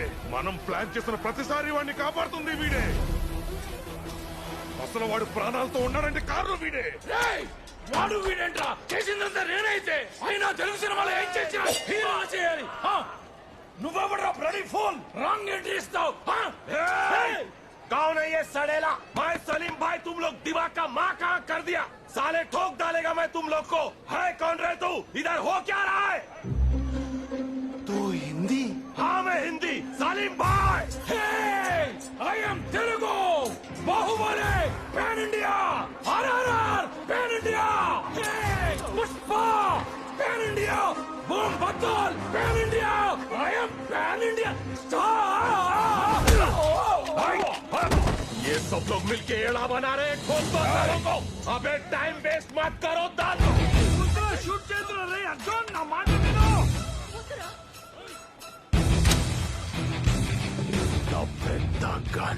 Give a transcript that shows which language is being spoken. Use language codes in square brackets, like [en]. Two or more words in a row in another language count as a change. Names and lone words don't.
[te] మనం ప్లాన్ చేస్తున్న ప్రతిసారి వాడిని కాపాడుతుంది వీడే. అసలు వాడు ప్రాణాలతో ఉన్నాడంటే కారణం వీడే. వాడు వీడేంట్రా? చేసిందంతా నేనైతే. అయినా తెలుగు సినిమాలో ఏం చేసినా హీరో చేయాలి. నువ్వెవడ్రా [en] bloody fool? [te] రాంగ్ ఎంట్రీ ఇస్తావు. [hi] कौन है ये सड़ेला? मैं सलीम भाई, तुम लोग दिमाग का माँ कहाँ कर दिया? साले ठोक डालेगा मैं तुम लोग को. है कौन रहे तू? इधर हो क्या रहा है? तू हिंदी? हाँ मैं हिंदी. सलीम भाई. [en] I am Telugu. Baahubali pan India. RRR pan India. Pushpa pan India. Boom Battal pan India. I am pan India. [hi] ये सब लोग मिलके एड़ा बना रहे हैं खोद दो सालों को। अबे टाइम वेस्ट मत करो दादू। [te] షూట్ చేతులు రే అర్జున్ నా మాట విను పెద్ద గన్